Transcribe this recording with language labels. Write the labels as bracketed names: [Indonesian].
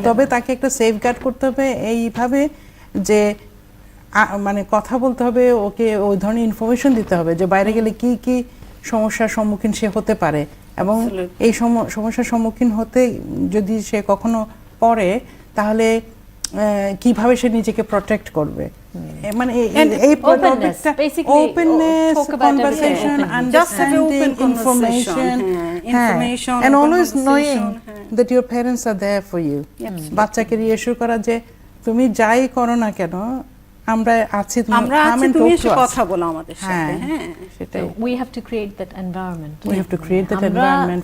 [Bangla] তবে তাকে একটা সেফগার্ড করতে হবে এইভাবে যে মানে কথা বলতে হবে, ওকে ওই ধরনের ইনফরমেশন দিতে হবে যে বাইরে গেলে কি কি সমস্যার সম্মুখীন সে হতে পারে, এবং এই সমস্যার সম্মুখীন হতে যদি সে কখনো পড়ে, তাহলে কিভাবে সে নিজেকে প্রটেক্ট করবে। মানে এই টপিকটা [English] openness, conversation, understanding, information, and always knowing that your parents are there for you. [Bangla] বাচ্চাকে রিঅ্যাসিওর করা যে তুমি যাই করো না কেন, আমরা আছি, তুমি এসে কথা বলো আমাদের সাথে। হ্যাঁ, সেটাই। [English] We have to create that environment. We have to create that environment